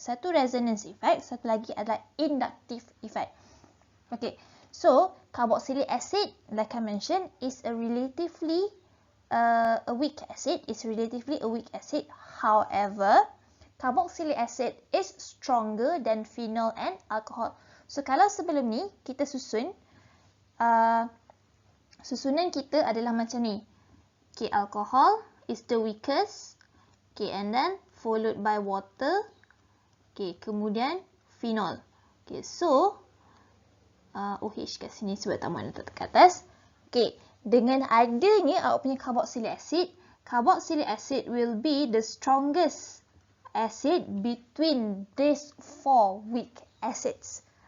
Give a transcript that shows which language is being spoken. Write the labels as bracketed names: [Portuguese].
[Malay] Satu resonance effect, satu lagi adalah inductive effect. [English] Okay, so carboxylic acid, like I mentioned, is a relatively weak acid. It's relatively a weak acid. However, carboxylic acid is stronger than phenol and alcohol. [Malay] So, kalau sebelum ni kita susun, susunan kita adalah macam ni. [English] Okay, alcohol is the weakest. Okay, and then followed by water. [Malay] Okay, kemudian phenol. Okay, so OH kat sini sebab tak mahu letak kat atas. [English] Okay, [Malay] dengan adanya awak punya [English] carboxylic acid will be the strongest acid between these four weak acids.